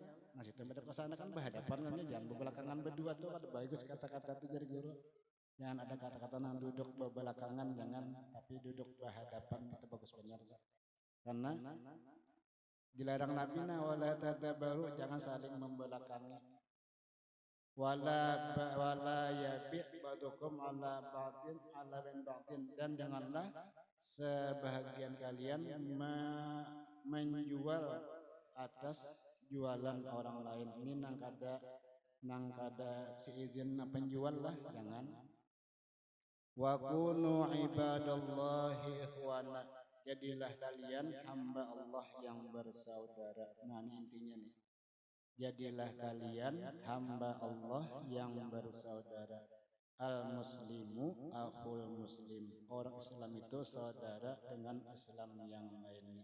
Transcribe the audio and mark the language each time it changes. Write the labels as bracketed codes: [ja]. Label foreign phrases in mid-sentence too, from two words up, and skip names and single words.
[bjn] Nang situ ada pas sana kan berhadapan kan, jangan berbelakangan berdua tuh ada bagus kata-kata tuh dari guru. Jangan ada kata-kata nang duduk berbelakangan, jangan, tapi duduk berhadapan itu bagus benar. Karena dilarang Nabi [ar] wala tadabaru, [bjn] jangan saling membelakangi. [ar] Wala yabi' ba'dukum ala ba'din ala ba'din, [id] dan janganlah sebahagian kalian menjual atas jualan orang lain. [bjn] Ini nang kada si izin penjual lah, jangan. [ar] Wa kunu ibadallahi ikhwana, [id] jadilah kalian hamba Allah yang bersaudara. [bjn] Nah, ini intinya nih. [id] Jadilah kalian hamba Allah yang bersaudara. [ar] Al muslimu akhul muslim, [id] orang Islam itu saudara dengan Islam yang lainnya.